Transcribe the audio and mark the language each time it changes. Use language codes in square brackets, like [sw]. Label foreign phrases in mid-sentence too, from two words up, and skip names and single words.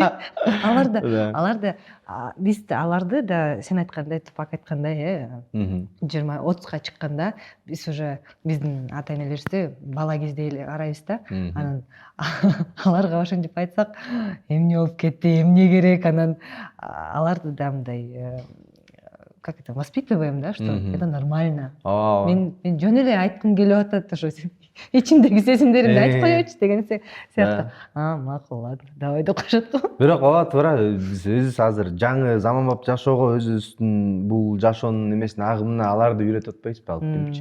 [ky] Аларды биз аларды да сен айткандай, Тупак айткандай, 20-30га чыкканда биз уже биздин ата энелерибизди бала кезде эле карайбыз да. Анан аларга ошентип айтсак, эмне болуп кетти, эмне керек, анан аларды да мындай [ru] как это, воспитываем, да, что это нормально. [ky] Мен жөн эле айткым келип атат, ошо ичимдеги сезимдеримди айтып коёчу деген сыяктуу. Макул, [ru] ладно, давай [ky] деп коюшат го. Бирок туура, биз азыр жаңы заманбап жашоого, өзүбүздүн бул жашоонун эмесине, агымына аларды үйрөтүп атпайбызбы, алып келипчи.